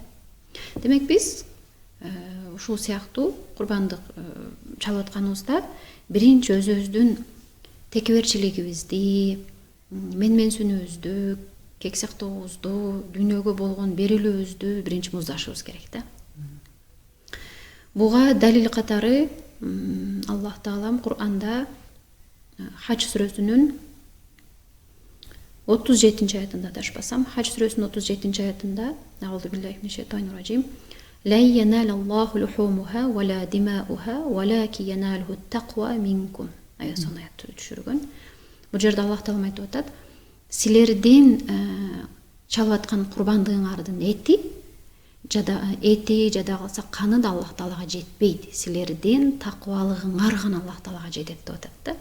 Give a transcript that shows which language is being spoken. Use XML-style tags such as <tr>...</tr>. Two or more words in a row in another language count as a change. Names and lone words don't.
<ky>Демек биз ушул сыяктуу курбандык чалып атканыбызда биринчи өзүбүздүн текеберчилигибизди, менменсүүнүбүздү, кексактообузду, дүйнөгө болгон берилүүбүздү биринчи муздашыбыз керек да. Буга далил катары Аллах Таалам Кур'анда Хадж сүрөсүнүн 37-аятында дашпасам, Хадж сүрөсүнүн 37-аятында</ky> <ar>أعوذ بالله من الشيطان الرجيم لا ينال الله لحومها ولا دماؤها ولكن يناله التقوى منكم.</ar> <ky>Аясын аятты түшүргөн. Бул жерде Аллах Таала айтып атат, силердин чалып аткан курбандыгыңардын жада калса каны да Аллах Таалага жетпейт. Силердин таквалыгыңар гана Аллах Таалага жетет деп атат да.</ky>